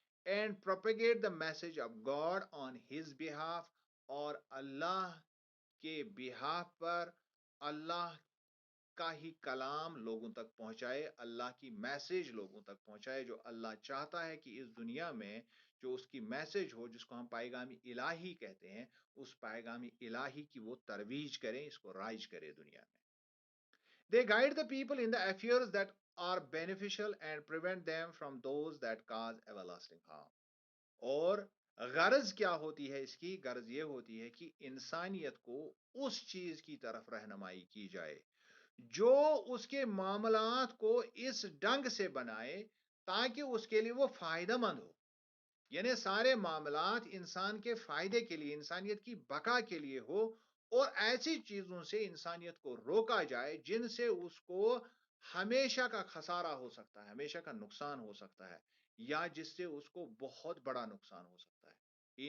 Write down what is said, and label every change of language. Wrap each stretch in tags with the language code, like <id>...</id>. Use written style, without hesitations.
<en>and propagate the message of God on his behalf,</en> <ur>اور اللہ کے behalf پر اللہ کا ہی کلام لوگوں تک پہنچائے، اللہ کی میسج لوگوں تک پہنچائے. جو اللہ چاہتا ہے کہ اس دنیا میں جو اس کی میسج ہو، جس کو ہم پیغام الہی کہتے ہیں، اس پیغام الہی کی وہ ترویج کریں، اس کو رائج کرے دنیا میں.</ur> <en>They guide the people in the affairs that are beneficial and prevent them from those that cause everlasting harm.</en> <ur>اور غرض کیا ہوتی ہے اس کی؟ غرض یہ ہوتی ہے کہ انسانیت کو اس چیز کی طرف رہنمائی کی جائے جو اس کے معاملات کو اس ڈنگ سے بنائے تاکہ اس کے لیے وہ فائدہ مند ہو. یعنی سارے معاملات انسان کے فائدے کے لیے، انسانیت کی بقا کے لیے ہو، اور ایسی چیزوں سے انسانیت کو روکا جائے جن سے اس کو ہمیشہ کا خسارہ ہو سکتا ہے، ہمیشہ کا نقصان ہو سکتا ہے، یا جس سے اس کو بہت بڑا نقصان ہو سکتا ہے.</ur>